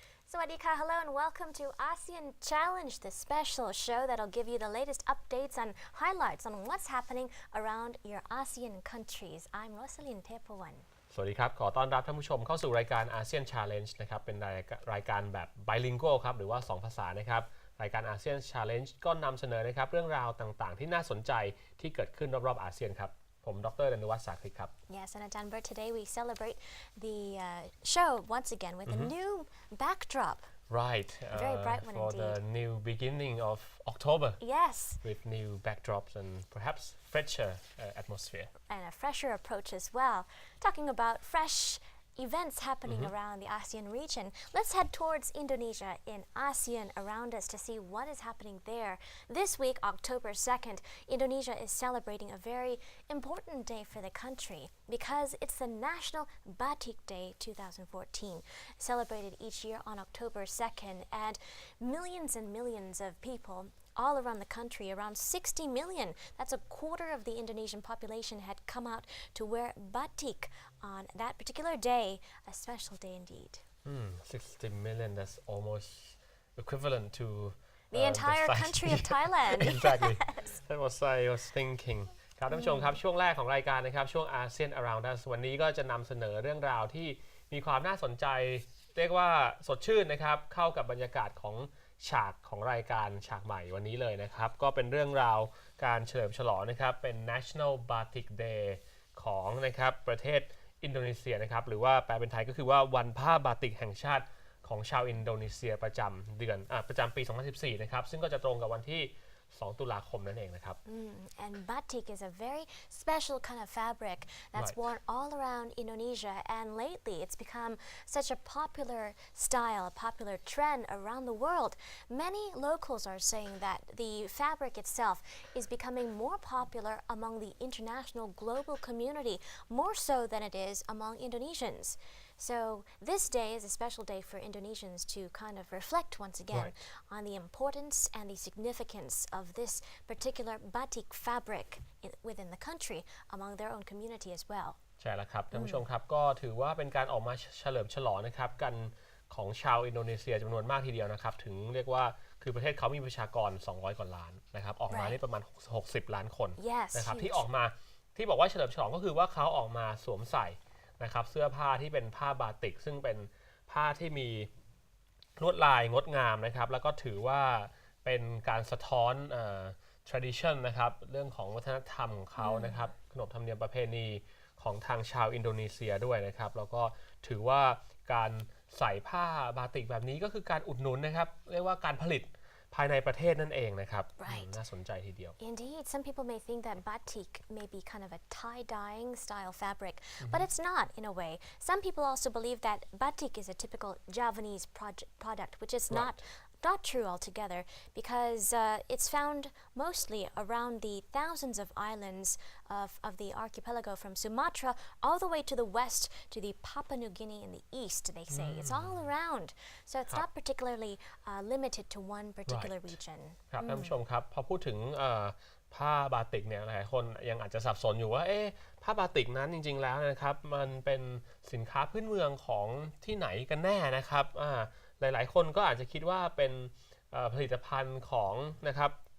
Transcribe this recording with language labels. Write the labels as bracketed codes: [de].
[en] Sawadika, hello and welcome to ASEAN Challenge, the special show that'll give you the latest updates and highlights on what's happening around your ASEAN countries. I'm Rosalind Tepawan. [th] สวัสดีครับขอต้อนรับท่านผู้ชมเข้าสู่รายการ ASEAN Challenge นะครับเป็นรายการแบบ bilingual ครับหรือว่า2ภาษานะครับรายการ ASEAN Challenge ก็นำเสนอนะครับเรื่องราวต่างๆที่น่าสนใจที่เกิดขึ้นรอบๆอาเซียนครับผมดร.ดนสาครครับ [en] Yes, and Ajanber, today we celebrate the show once again with a new backdrop. Right, very bright one for indeed. the new beginning of October. Yes. With new backdrops and perhaps fresher atmosphere. And a fresher approach as well. Talking about fresh events happening around the ASEAN region. Let's head towards Indonesia in ASEAN around us to see what is happening there. This week, October 2nd, Indonesia is celebrating a very important day for the country because it's the National Batik Day 2014, celebrated each year on October 2nd, and millions of people all around the country, around 60 million, that's a quarter of the Indonesian population, had come out to wear batik on that particular day, a special day indeed. 60 million, that's almost equivalent to the entire country of Thailand. Exactly. That was I was thinking. [th] ครับท่านผู้ชมครับช่วงแรกของรายการนะครับช่วง ASEAN Around Us วันนี้ก็จะนำเสนอเรื่องราวที่มีความน่าสนใจเรียกว่าสดชื่นนะครับเข้ากับบรรยากาศของฉากของรายการฉากใหม่วันนี้เลยนะครับก็เป็นเรื่องราวการเฉลิมฉลองนะครับเป็น National Batik Day ของนะครับประเทศอินโดนีเซียนะครับหรือว่าแปลเป็นไทยก็คือว่าวันผ้าบาติกแห่งชาติของชาวอินโดนีเซียประจำปี 2014 นะครับซึ่งก็จะตรงกับวันที่2 ตุลาคมนั่นเองนะครับ [en] And batik is a very special kind of fabric that's worn all around Indonesia, and lately it's become such a popular style, a popular trend around the world. Many locals are saying that the fabric itself is becoming more popular among the international global community, more so than it is among Indonesians. So this day is a special day for Indonesians to kind of reflect once again on the importance and the significance of this particular batik fabric within the country among their own community as well. [th] ใช่แล้วครับท่านผู้ชมครับก็ถือว่าเป็นการออกมาเฉลิมฉลองนะครับกันของชาวอินโดนีเซียจำนวนมากทีเดียวนะครับถึงเรียกว่าคือประเทศเขามีประชากร200 กว่าล้านนะครับออกมานี่ประมาณ60 ล้านคนนะครับที่ออกมาที่บอกว่าเฉลิมฉลองก็คือว่าเขาออกมาสวมใส่นะครับเสื้อผ้าที่เป็นผ้าบาติกซึ่งเป็นผ้าที่มี ลวดลายงดงามนะครับแล้วก็ถือว่าเป็นการสะท้อนtradition นะครับเรื่องของวัฒนธรรมของเขานะครับขนบธรรมเนียมประเพณีของทางชาวอินโดนีเซียด้วยนะครับแล้วก็ถือว่าการใส่ผ้าบาติกแบบนี้ก็คือการอุดหนุนนะครับเรียกว่าการผลิตภายในประเทศนั่นเองนะครับน่าสนใจทีเดียว [en] Indeed, some people may think that batik may be kind of a tie-dyeing style fabric, but it's not in a way. Some people also believe that batik is a typical Javanese product, which is not true altogether, because it's found mostly around the thousands of islands of the archipelago from Sumatra all the way to the west to the Papua New Guinea in the east, they say. It's all around. So it's not particularly limited to one particular region. [th] ครับท่านผู้ชมครับพอพูดถึงผ้าบาติกเนี่ยหลายคนยังอาจจะสับสนอยู่ว่าผ้าบาติกนั้นจริงๆแล้วนะครับมันเป็นสินค้าพื้นเมืองของที่ไหนกันแน่นะครับหลายๆคนก็อาจจะคิดว่าเป็นผลิตภัณฑ์ของนะครับ